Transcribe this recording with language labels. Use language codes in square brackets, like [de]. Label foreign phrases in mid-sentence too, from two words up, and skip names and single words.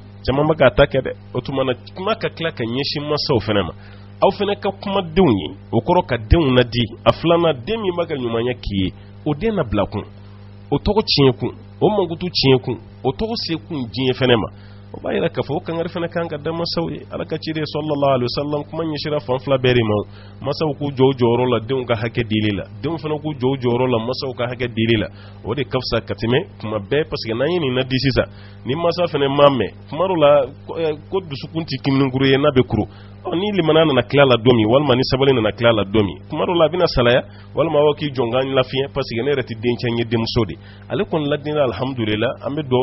[bm] caman bɛ ka ta kɛ dɛ o tuma na kuma ka tila ka ɲɛsin masaw fana ma aw fana ka kuma denw ye o kɔrɔ ka denw na di a filanan den min bɛ ka ɲumanya k'i ye o den na bila kun o tɔgɔ tiɲɛ kun o mankutu tiɲɛ kun o tɔgɔ se kun diɲɛ fana ma o b'a yira k'a fɔ o kankari fana kan ka da masaw ye ala ka ciden [ar] صلى الله عليه وسلم [bm] kuma ɲɛsira fan fila bɛɛ de ma masaw k'u jɔ u jɔyɔrɔ la denw ka hakɛ dili la denw fana k'u jɔ u jɔyɔrɔ la masaw ka hakɛ dili la o de ka fisa ka tɛmɛ kuma bɛɛ [fr] parce que [bm] n'an ye nin na di sisan ni masa fana ma mɛn kuma dɔ la ko dusukun tɛ kiminikuru ye n'a bɛ kuru ni limana nana tila la don min walima ni sabali nana tila la don min kuma dɔ la a bɛna salaya walima aw k'i jɔ k'an lafiɲɛ [fr] parce que [bm] ne yɛrɛ tɛ dencɛ n ye denmuso de ale kɔni ladina alhamdulillah an bɛ dugawu